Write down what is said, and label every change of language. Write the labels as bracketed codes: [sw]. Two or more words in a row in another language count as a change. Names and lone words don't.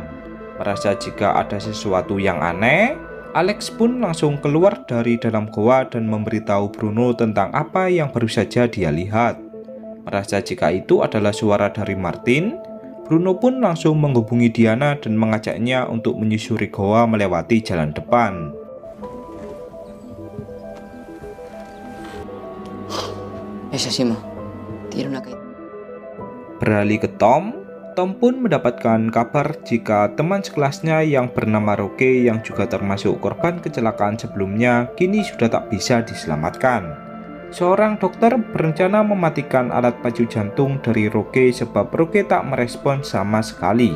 [id] Merasa jika ada sesuatu yang aneh, Alex pun langsung keluar dari dalam goa dan memberitahu Bruno tentang apa yang baru saja dia lihat. Merasa jika itu adalah suara dari Martin, Bruno pun langsung menghubungi Diana dan mengajaknya untuk menyusuri goa melewati jalan depan. [es] Es así, Ma. Tiene una caída. [id] Beralih ke Tom pun mendapatkan kabar jika teman sekelasnya yang bernama Roque yang juga termasuk korban kecelakaan sebelumnya kini sudah tak bisa diselamatkan. Seorang dokter berencana mematikan alat pacu jantung dari Roque sebab Roque tak merespon sama sekali.